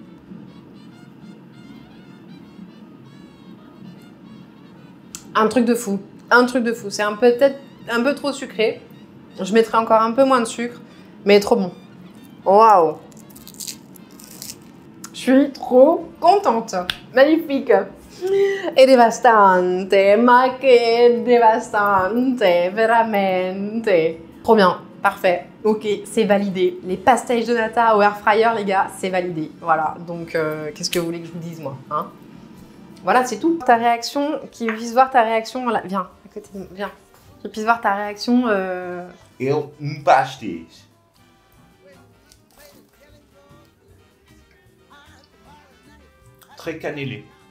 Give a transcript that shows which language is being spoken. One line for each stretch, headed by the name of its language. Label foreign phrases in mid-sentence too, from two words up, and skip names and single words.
French: Un truc de fou. Un truc de fou. C'est peut-être un peu trop sucré. Je mettrai encore un peu moins de sucre. Mais trop bon. Waouh. Je suis trop contente. Magnifique.
Italian: E devastante, ma che devastante, veramente.
French: Trop bien, parfait. Ok, c'est validé. Les pastéis de nata au
English: air fryer,
French: les gars, c'est validé. Voilà, donc qu'est-ce que vous voulez que je vous dise, moi, hein? Voilà, c'est tout. Ta réaction, qui puisse voir ta réaction... Viens, à côté de moi, viens. Qui puisse voir ta réaction... pastéis. Très cannelé.